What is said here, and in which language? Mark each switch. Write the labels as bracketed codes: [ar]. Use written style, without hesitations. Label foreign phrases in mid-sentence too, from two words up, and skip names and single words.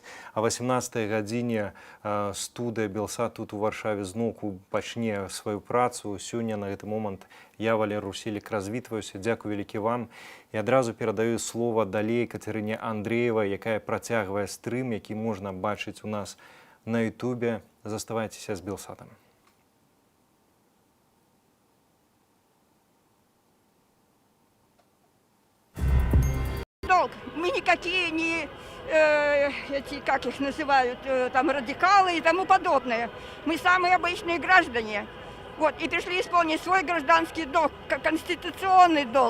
[be] А 18 гадзіне студыя Белсат тут у Варшаве зноўку пачне сваю працу. Сёння на гэты момант я, Валер Руселік, развітваюся. Дзякуй вялікі вам. І адразу перадаю слова далей Кацярыне Андрэевай, якая працягвае стрым, які можна бачыць у нас на Ютубе. Заставайцеся з Белсатам. [ru] Долг. Мы никакие не, эти, как их называют, там, радикалы и тому подобное. Мы самые обычные граждане. Вот, и пришли исполнить свой гражданский долг, конституционный долг.